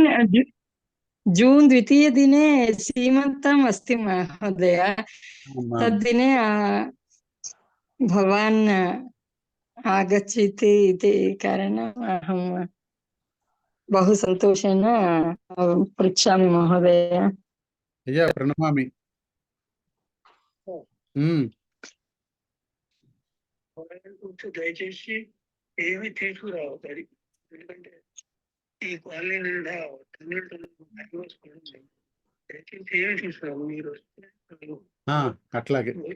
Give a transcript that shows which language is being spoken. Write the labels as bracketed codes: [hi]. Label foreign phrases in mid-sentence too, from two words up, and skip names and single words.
[sa] जून् द्वितीयदिने सीमन्तम् अस्ति महोदय। तद्दिने भवान् आगच्छति इति कारणेन अहं बहु सन्तोषेण पृच्छामि महोदय। प्रणमामि। [te] దయచేసి ఏమి తీసుకురావద్దు, ఎందుకంటే ఈ కాలనీ నిండా దయచేసి ఏమి తీసుకురావు. మీరు అట్లాగే